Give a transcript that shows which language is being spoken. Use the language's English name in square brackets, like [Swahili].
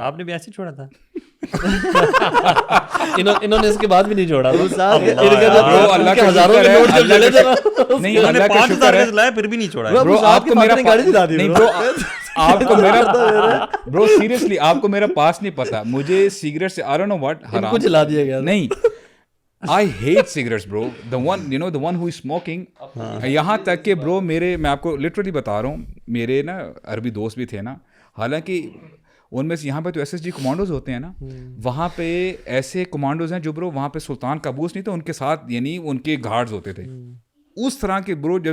[Urdu] آپ نے بھی ایسے چھوڑا تھا. انہوں نے اس کے بعد بھی نہیں چھوڑا. اللہ کا ہزاروں کے نوٹ جب جلے تھے نا, نہیں, اللہ کا شکر ہے لائے پھر بھی نہیں چھوڑا. برو آپ کو میرا نہیں برو آپ کو میرا برو سیریسلی آپ کو میرا پاس نہیں پتا. مجھے سگریٹ سے [English] I don't know what [Urdu] ان کو جلا دیا گیا. نہیں, [English] I hate cigarettes bro, the one who is smoking. [Urdu] یہاں تک کہ برو میں آپ کو لٹرلی بتا رہا ہوں, میرے نا عربی دوست بھی تھے نا, حالانکہ ان میں سے یہاں پہ تو ایس ایس جی کمانڈوز ہوتے ہیں نا, وہاں پہ ایسے کمانڈوز ہیں جو برو وہاں پہ سلطان قابوس نہیں تھا, ان کے ساتھ یعنی ان کے گارڈز ہوتے تھے اس طرح کے برو.